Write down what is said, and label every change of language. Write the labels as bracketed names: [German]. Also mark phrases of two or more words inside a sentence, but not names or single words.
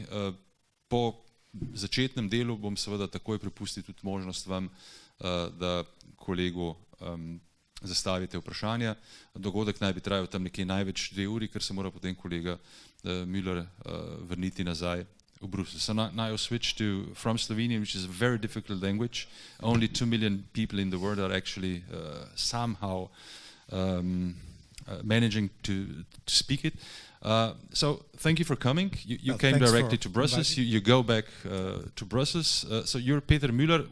[Slovenian] Po začetnem delu bom seveda takoj prepustil tudi možnost vam, da kolegu zastavite vprašanja. Dogodek naj bi trajal tam nekje največ 2 uri, ker se mora potem kolega Müller vrniti nazaj v Bruselj. [English] So now I'll switch from Slovenian, which is a very difficult language. Only 2 million people in the world are actually somehow managing to speak it. So thank you for coming. You came directly to Brussels. You go back to Brussels. So you're Peter Müller.